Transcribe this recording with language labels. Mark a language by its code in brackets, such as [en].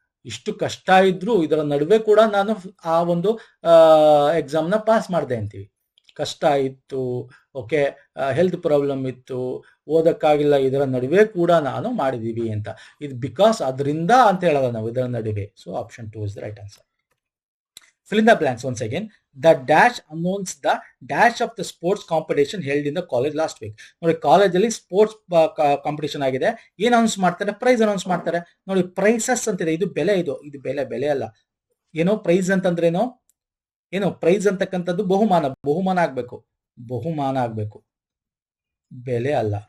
[kn] ಇಷ್ಟು ಕಷ್ಟ ಇದ್ರು ಇದರ ನಡುವೆ ಕೂಡ ನಾನು ಆ ಒಂದು ಎಕ್ಸಾಮ್ನ ಪಾಸ್ ಮಾಡಿದೆ ಅಂತೀವಿ. ಕಷ್ಟ ಇತ್ತು, ಓಕೆ, ಹೆಲ್ತ್ ಪ್ರಾಬ್ಲಮ್ ಇತ್ತು, ಓದಕ್ಕಾಗಿಲ್ಲ, ಇದರ ನಡುವೆ ಕೂಡ ನಾನು ಮಾಡಿದೀವಿ ಅಂತ. ಇದು ಬಿಕಾಸ್ ಅದರಿಂದ ಅಂತ ಹೇಳೋದು ನಾವು, ಇದರ ನಡುವೆ. [en] So option 2 is the right answer. Fill in the blanks once again. The dash announced the dash of the sports competition held in the college last week. [kn] ನೋಡಿ, ಕಾಲೇಜಲ್ಲಿ ಸ್ಪೋರ್ಟ್ಸ್ ಕಾಂಪಿಟೇಷನ್ ಆಗಿದೆ. ಏನ್ ಅನೌನ್ಸ್ ಮಾಡ್ತಾರೆ? ಪ್ರೈಸ್ ಅನೌನ್ಸ್ ಮಾಡ್ತಾರೆ. ನೋಡಿ, prices ಅಂತಿದೆ. ಇದು ಬೆಲೆ, ಇದು ಬೆಲೆ ಅಲ್ಲ. ಏನೋ ಪ್ರೈಸ್ ಅಂತಂದ್ರೆ ಏನೋ ಪ್ರೈಸ್ ಅಂತಕ್ಕಂಥದ್ದು ಬಹುಮಾನ ಆಗ್ಬೇಕು, ಬೆಲೆ ಅಲ್ಲ.